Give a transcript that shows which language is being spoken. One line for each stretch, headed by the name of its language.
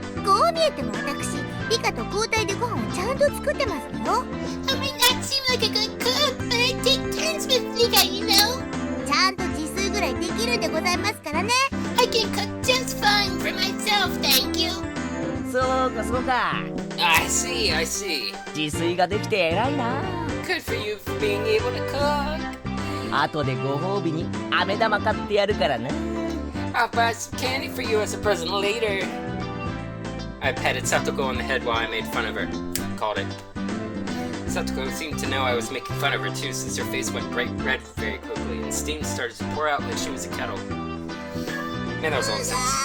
Japanese: こう見えても私リカと交代でご飯をちゃんと作ってますよ。
English: I might not seem like a good cook, but I take turns with Rika, you know.
Japanese: ちゃんと自炊ぐらいできるんでございますからね。
English: I can cook just fine for myself, thank you.
Japanese: そうかそうか。
English: I see.
Japanese: 自炊ができて偉いな。
English: Good for you for being able to cook.
Japanese: 後でご褒美に飴玉買ってやるからな。
English: I'll buy some candy for you as a present later. I patted Satoko on the head while I made fun of her. Called it. Satoko seemed to know I was making fun of her too, since her face went bright red very quickly, and steam started to pour out like she was a kettle. Man, that was all the sense.